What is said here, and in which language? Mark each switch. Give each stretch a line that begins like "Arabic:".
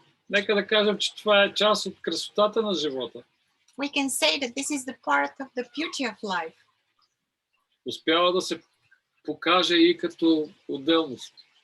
Bulgarian: Нека да кажем, че това е част от красотата на живота.
English: We can say that this is the part of the beauty of life.
Bulgarian: Успява да се покаже и като отделност.